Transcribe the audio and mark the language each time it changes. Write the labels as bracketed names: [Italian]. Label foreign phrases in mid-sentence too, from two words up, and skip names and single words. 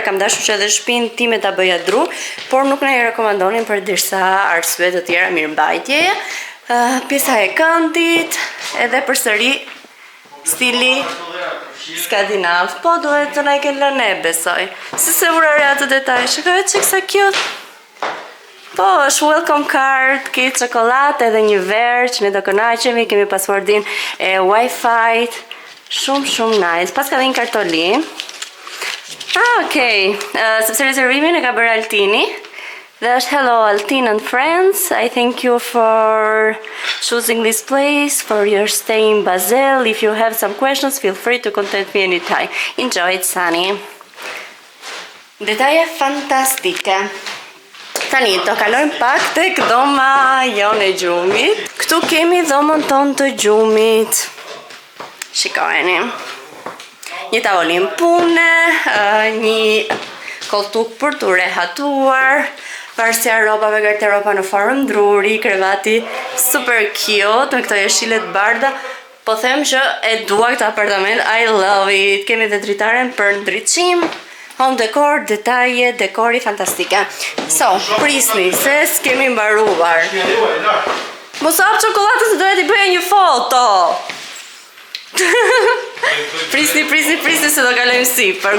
[Albanian] Kam dashur që edhe shtëpinë time ta bëja dru, por nuk na i rekomandonin për disa arsye të tjera mirëmbajtjeje. Pjesa e këndit, edhe përsëri stili skandinav, po duhet të na i kenë lënë, besoj. Si se vurare atë detaj, shikoj që kësa cute. Po, është [English] welcome card, [Albanian] ke çokoladë edhe një verë që ne do kënaqemi, kemi paswordin e Wi-Fi. Shumë nice. Pas ka dhe një kartolin. Okej. Sepse rezervimin e ka bërë Altini. Dhe është [English] hello Altin and friends, I thank you for choosing this place, for your stay in Basel. If you have some questions, feel free to contact me anytime. Enjoy it, Sunny. [Albanian] Detaje fantastike. Tani, do kalojmë pak tek dhoma jonë e gjumit. Këtu kemi dhomën tonë të gjumit. Shikojeni. Një tavolin pune, një koltuk për të rehatuar, varsja ropave, garderoba në formë druri, krevati [English] super cute, [Albanian] me këto jeshile të bardha. Po them që e dua këtë apartament, [English] I love it. [Albanian] Kemi dhe dritaren për ndriçim, [English] home decor, [Albanian] detaje, dekori fantastike. So, prisni, se s'kemi mbaruar. Mos hap çokoladën se doja t'i bëja një foto. Prisni se do kalojmë sipër.